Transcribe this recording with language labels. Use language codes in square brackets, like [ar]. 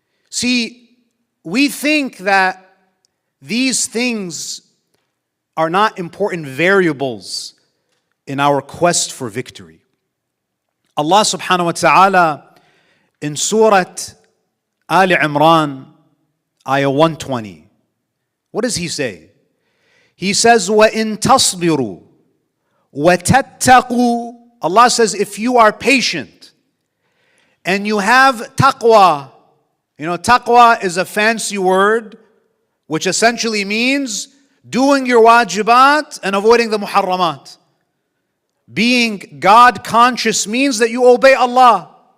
[en] See, we think that these things are not important variables in our quest for victory. Allah subhanahu wa ta'ala in Surah Ali Imran, ayah 120, what does He say? He says, [ar] وَإِن تَصْبِرُوا وَتَتَّقُوا. [en] Allah says, if you are patient and you have taqwa. Taqwa is a fancy word which essentially means doing your wajibat and avoiding the muharramat. Being God conscious means that you obey Allah.